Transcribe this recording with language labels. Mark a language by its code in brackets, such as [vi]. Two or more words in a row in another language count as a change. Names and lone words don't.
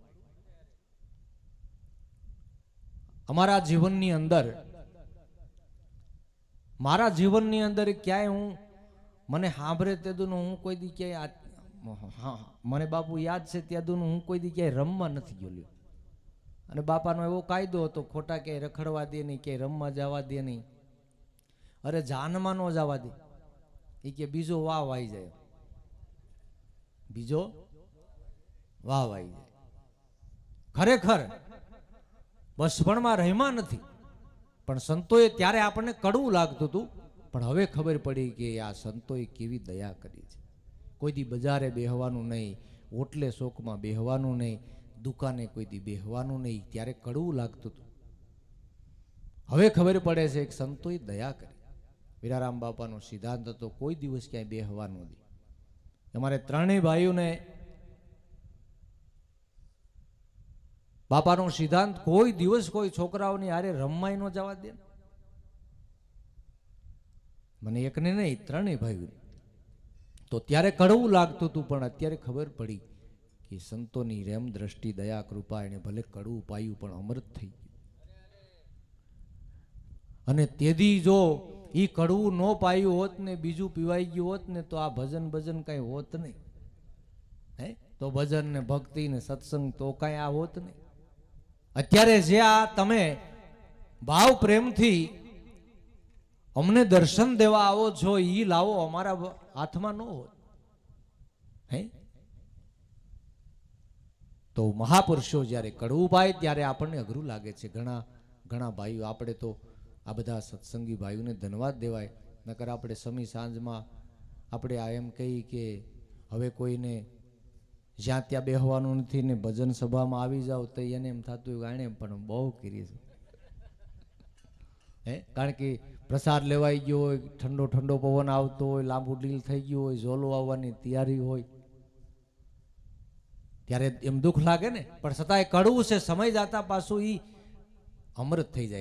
[gu] અમારા જીવનની અંદર, મારા જીવનની અંદર ક્યા હૂં મને સાંભરે તેદું હૂં કોઈ દી ક્યા હાં મને બાપૂ યાદ સે ત્યાદું હૂં કોઈ દી ક્યા રમવા નથી ગયો. અને બાપાનો એવો કાયદો હતો ખોટા ક્યા રખડવા દે નહીં, ક્યા રમવા જવા દે નહીં. અરે જાનમા નો જવા દે. એ કે બીજો વાવ આઈ જાએ, બીજો વાવ આઈ જાએ. ખરેખર બચપણમાં રહ્યા નથી. પણ સંતોએ ત્યારે આપને કડવું લાગતું હતું, પણ હવે ખબર પડી કિ આ સંતોએ કેવી દયા કરી છે. કોઈ દી બજારે બેહવાનું નહીં, ઓટલે શોકમાં બેહવાનું નહીં, દુકાને કોઈ દી બેહવાનું નહીં. ત્યારે કડવું લાગતું હતું. હવે ખબર પડે છે કિ સંતોએ દયા કરી. વીરારામ બાપાનો સિદ્ધાંત હતો કોઈ દિવસ ક્યાંય બેહવાનું નહીં. અમારે ત્રણેય ભાઈઓને બાપાનો સિદ્ધાંત કોઈ દિવસ કોઈ છોકરાઓની હારે રમવાય ન જવા દે. મને એકને નહીં, ત્રણેય ભાઈઓ. તો ત્યારે કડવું લાગતું હતું, પણ અત્યારે ખબર પડી કિ સંતોની રેમ દૃષ્ટિ દયા કૃપા એને ભલે કડવું પાયું પણ અમૃત થઈ ગયું. અને તેદી જો ઈ કડવું ન પાયું હોત ને બીજું પીવાઈ ગયું હોત ને તો આ ભજન ભજન કાઈ હોત નહીં. હે તો ભજન ને ભક્તિ ને સત્સંગ તો કાઈ આ હોત નહીં. અત્યારે જે આ તમે ભાવ પ્રેમ થી અમને દર્શન દેવા આવો છો ઈ લાવો અમારા હાથમાં ન હોત. હે તો મહાપુરુષો જ્યારે કડવું પાય ત્યારે આપણે અઘરૂ લાગે છે. ઘણા ઘણા ભાઈઓ આપણે તો આ બધા સત્સંગી ભાઈઓને ધન્યવાદ દેવાય. નકર આપણે સમી સાંજમાં આપણે આ એમ કહી કે હવે કોઈને જ્યાં ત્યાં બેહવાનું નથી ને ભજન સભામાં આવી જાઓ તો એને એમ થતું એણે પણ બહુ કરી છે. કારણ કે પ્રસાદ લેવાઈ ગયો હોય, ઠંડો ઠંડો પવન આવતો હોય, લાંબુ ડીલ થઈ ગયું હોય, ઝોલો આવવાની તૈયારી હોય, ત્યારે એમ દુઃખ લાગે ને. પણ છતાંય કડવું છે, સમય જતા પાછું એ અમૃત થઈ જાય.